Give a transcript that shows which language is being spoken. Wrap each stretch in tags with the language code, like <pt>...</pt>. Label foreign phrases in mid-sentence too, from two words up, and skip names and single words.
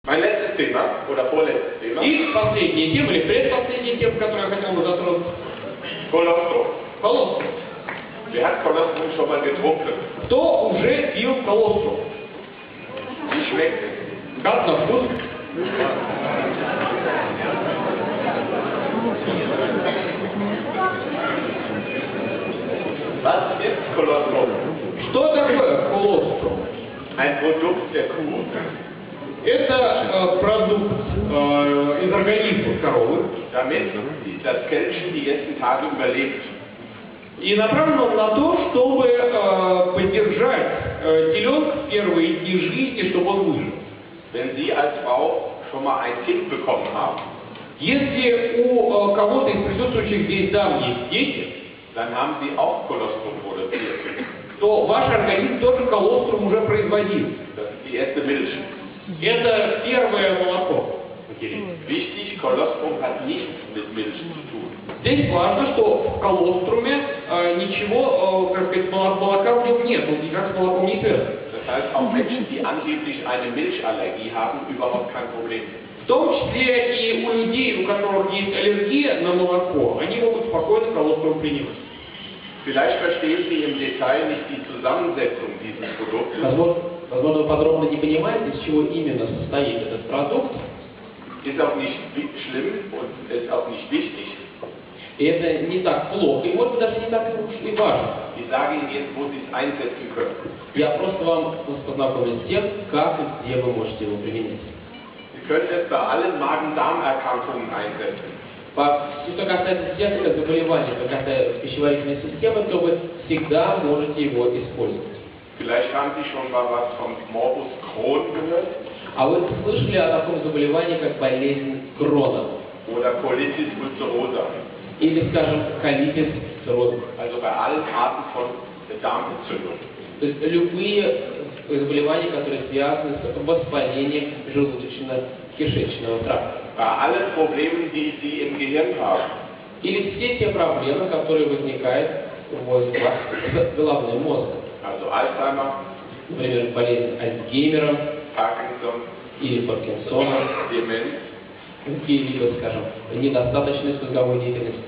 <de>Mein letztes Thema, oder vorletztes Thema.</de> <ru>И последняя тема, или предпоследняя тема, которую я хотел бы затронуть.</ru> <de>Kolostrum.</de> <ru>Колострум.</ru> <de>Wer hat Kolostrum schon mal getrunken?</de> <ru>Кто уже пил колострум?</ru> <de>Wie schmeckt es?</de> <ru>Как на вкус?</ru> <de>Was ist Kolostrum?</de> <ru>Что такое колострум?</ru> <de>Ein Produkt der Kuh.</de> <ru>Это продукт из организма коровы.</ru> <de>Damit das Kälbchen die ersten Tage überlebt.</de> <ru>И направлен он на то, чтобы поддержать теленка в первые дни жизни, чтобы он выжил.</ru> <de>Wenn Sie als Frau schon mal ein Kind bekommen haben,</de> <ru>Если у кого-то из присутствующих здесь дам есть дети,</ru> <de>dann haben Sie auch Kolostrum produziert.</de> <ru>то ваш организм тоже колострум уже производил.</ru> <de>Das ist die erste Milch.</de> <ru>Это первое молоко материнское.</ru> <de>Wichtig, Kolostrum hat nichts mit Milch zu tun.</de> <ru>Здесь важно, что в колоструме ничего, как сказать, молока в нем нет, он никак с молоком не связан.</ru> <de>Das heißt, auch Menschen, die angeblich eine Milchallergie haben, überhaupt kein Problem.</de> <ru>В том числе и у людей, у которых есть аллергия на молоко, они могут спокойно колострум принимать.</ru> <de>Vielleicht verstehen Sie im Detail nicht die Zusammensetzung dieses Produktes.</de> <ru>Возможно, вы подробно не понимаете, из чего именно состоит этот продукт.</ru> <de>Ist auch nicht schlimm und ist auch nicht wichtig.</de> <ru>И это не так плохо, и может быть даже не так уж и важно.</ru> <de>Ich sage Ihnen jetzt, wo Sie es einsetzen können.</de> <ru>Я просто вам познакомлю с тем, как и где вы можете его применить.</ru> <de>Sie können es bei allen Magen-Darm-Erkrankungen einsetzen.</de> <ru>Что касается всех заболеваний, что касается пищеварительной системы, то вы всегда можете его использовать.</ru> <de>Vielleicht haben Sie schon mal was vom Morbus Crohn gehört.</de> <ru>А вы слышали о таком заболевании, как болезнь Крона?</ru> <de>Oder Colitis ulcerosa.</de> <ru>Или, скажем, колитис цирроза.</ru> <de>Also bei allen Arten von Darmentzündung.</de> <ru>То есть любые заболевания, которые связаны с воспалением желудочно-кишечного тракта.</ru> <de>Bei allen Problemen, die Sie im Gehirn haben.</de> <ru>Или все те проблемы, которые возникают с головным мозгом.</ru> <de>Also Alzheimer,</de> <ru>Например, болезнь Альцгеймера</ru> <de>Parkinson,</de> <ru>или Паркинсона,</ru> <de>Demenz,</de> <ru>какие-либо, скажем, недостаточность мозговой деятельности,</ru>